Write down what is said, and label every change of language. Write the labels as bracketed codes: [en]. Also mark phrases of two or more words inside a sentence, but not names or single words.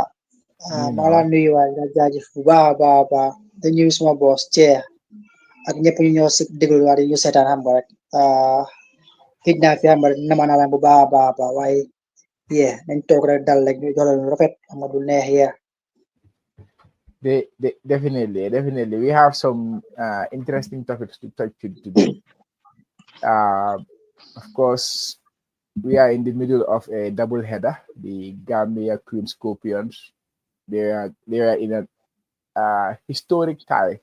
[wo] nuyu maa naa la la nuyu waay nga jaajëf bu baax a baax a baax di nuyu suma boss Thia ak ñëpp ñu ñoo si déglu waa di ñu seetaan xam nga rek xëj naa fi xam nga rek nama naa leen bu baax a baax a baax waaye yee nañ toog rek dal rek ñu joxe lu rafet xam nga du neex yee. [en] Definitely. We have some interesting topics to touch today. Of course, we are in the middle of a double header. The Gambia Queen Scorpions. They are in a historic tie.